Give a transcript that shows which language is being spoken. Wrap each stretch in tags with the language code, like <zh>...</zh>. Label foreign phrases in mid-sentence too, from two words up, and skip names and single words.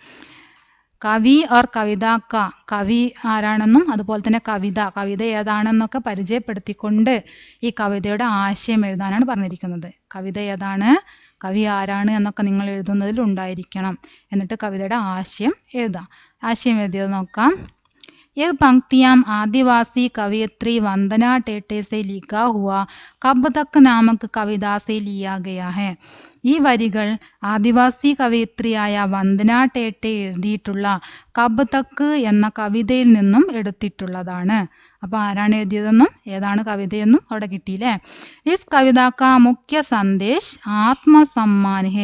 <hi>कवि और कविता का,</hi> <ml>കവി ആരാണെന്നും അതുപോലെ തന്നെ കവിത ഏതാണെന്നൊക്കെ പരിചയപ്പെടുത്തിക്കൊണ്ട് ഈ കവിതയുടെ ആശയം എഴുതാനാണ് പറഞ്ഞിരിക്കുന്നത്. കവിത ഏതാണ്, കവി ആരാണ് എന്നൊക്കെ നിങ്ങൾ എഴുതുന്നതിൽ ഉണ്ടായിരിക്കണം. എന്നിട്ട് കവിതയുടെ ആശയം എഴുതാം. ആശയം എഴുതിയത് നോക്കാം.</ml> <hi>ये पंक्तियां आदिवासी कवयित्री वंदना टेटे से लिखा हुआ कब तक नामक कविता से लिया गया है.</hi> <ml>ഈ വരികൾ ആദിവാസി കവയിത്രിയായ വന്ദന ടേറ്റെ എഴുതിയിട്ടുള്ള കബ് തക്ക് എന്ന കവിതയിൽ നിന്നും എടുത്തിട്ടുള്ളതാണ്. അപ്പോൾ ആരാണ് എഴുതിയതെന്നും ഏതാണ് കവിതയെന്നും അവിടെ കിട്ടിയില്ലേ.</ml> <hi>इस कविता का मुख्य संदेश आत्मसम्मान है.</hi>